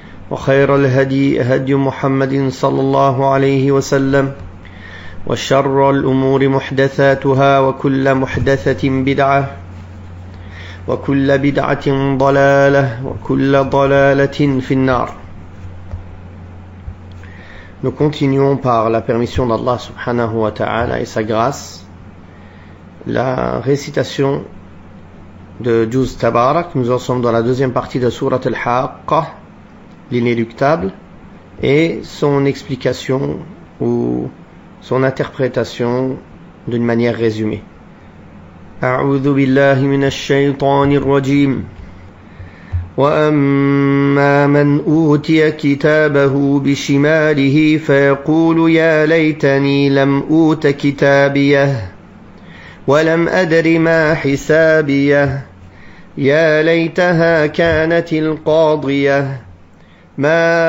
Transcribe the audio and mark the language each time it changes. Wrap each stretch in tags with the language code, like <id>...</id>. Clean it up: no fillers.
<ar>وخير الهدي هدي محمد صلى الله عليه وسلم وشر الأمور محدثاتها وكل محدثة بدعة وكل بدعة ضلالة وكل ضلالة في النار.</ar> <fr>Nous continuons par la permission d'Allah</fr> <ar>subhanahu wa ta'ala</ar> <fr>et sa grâce la récitation de Juz Tabarak. Nous en sommes dans la deuxième partie de Surat al-Haqqa, l'inéluctable, et son explication ou son interprétation d'une manière résumée.</fr> <ar>A'udhu billahi minash shaytanir rajim. وأما من أوتي كتابه بشماله فيقول يا ليتني لم أوت كتابيه ولم أدر ما حسابيه يا ليتها كانت القاضية ما</ar>